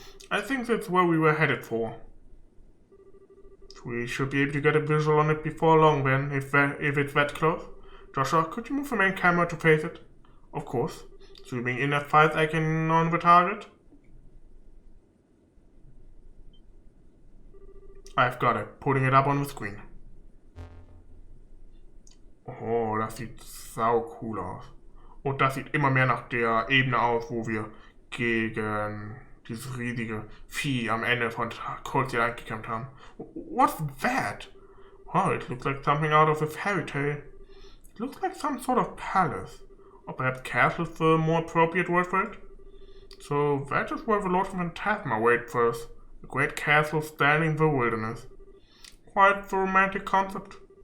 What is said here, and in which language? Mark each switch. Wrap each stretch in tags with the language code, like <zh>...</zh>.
<en>I think that's where we were headed for. We should be able to get a visual on it before long then, if it's that close. Joshua, could you move the main camera to face it? Of course. Zooming in as far as I can on the target. I've got it. Putting it up on the screen.</en> <de>Oh, das sieht sau cool aus. Und das sieht immer mehr nach der Ebene aus, wo wir gegen dieses riesige Vieh am Ende von Cold Steel gekämpft haben.</de> <en>What's that? Oh, it looks like something out of a fairy tale. It looks like some sort of palace. Or perhaps castle is the more appropriate word for it. So that is where the Lord of Phantasma waits for us. A great castle standing in the wilderness. Quite the romantic concept.</en>